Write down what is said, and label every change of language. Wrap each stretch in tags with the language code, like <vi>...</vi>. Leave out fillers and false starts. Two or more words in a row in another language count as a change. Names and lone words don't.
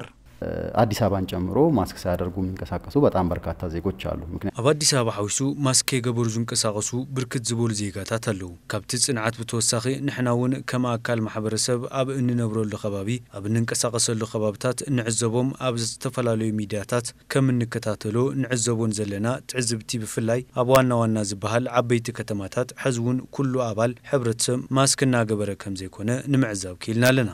<am>አዲስ አበባን ጨምሮ ማስክ ሳያደርጉ የሚንቀሳቀሱ በጣም በርካታ ዜጎች አሉ</am> <ti>ምክንያቱም አዲስ አበባ ሐዊሱ ማስክ የገበሩ ዝንቀሳቀሱ ብርክት ዝበሉ ዜጋታት አለው ካብቲ ጽንዓት ብተወሳኺ ንሕናውን ከማአካል ማህበረሰብ አብ እንነብረሉ ከባቢ አብ እንንቀሳቀሰሉ ከባብታት ንዕዘቦም አብ ዝተፈላላዩ ሚዲያታት ከም እንከታተሎ ንዕዘቦን ዘለና ትዕዝብቲ ብፍላይ አብ ዋና ዝበሃል ዓበይቲ ከተማታት ሕዝቡን ኩሉ አባል ሕብረተሰብ ማስክ እናገበረ ከም ዘይኮነ ንምዕዛብ ኪልናለና</ti>